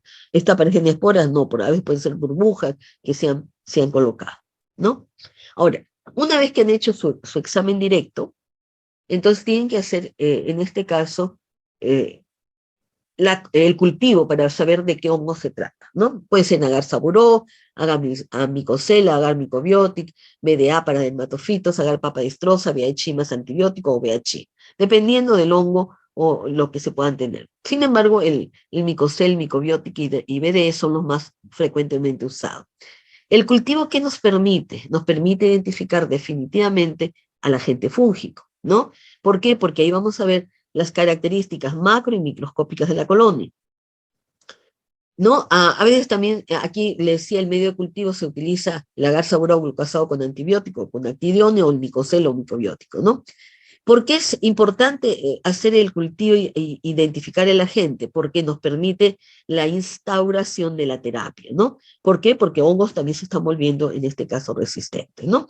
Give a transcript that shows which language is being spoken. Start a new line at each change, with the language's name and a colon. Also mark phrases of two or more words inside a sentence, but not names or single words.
Spanish: Esta parecen esporas, no, pero a veces pueden ser burbujas que se han colocado, ¿no? Ahora, una vez que han hecho su examen directo, entonces tienen que hacer, en este caso, el cultivo para saber de qué hongo se trata, ¿no? Puede ser agar saburó, agar amicocela, agar micobiotic, BDA para dermatofitos, agar papadistrosa, VIH más antibiótico o VIH, dependiendo del hongo o lo que se puedan tener. Sin embargo, el micocel, micobiotic y BDE son los más frecuentemente usados. El cultivo, ¿qué nos permite? Nos permite identificar definitivamente al agente fúngico, ¿no? ¿Por qué? Porque ahí vamos a ver las características macro y microscópicas de la colonia, ¿no? A veces también, aquí le decía, el medio de cultivo se utiliza el agar saburado glucosado con antibiótico, con actidione o el micocel o microbiótico, ¿no? ¿Por qué es importante hacer el cultivo y identificar el agente? Porque nos permite la instauración de la terapia, ¿no? ¿Por qué? Porque hongos también se están volviendo, en este caso, resistentes, ¿no?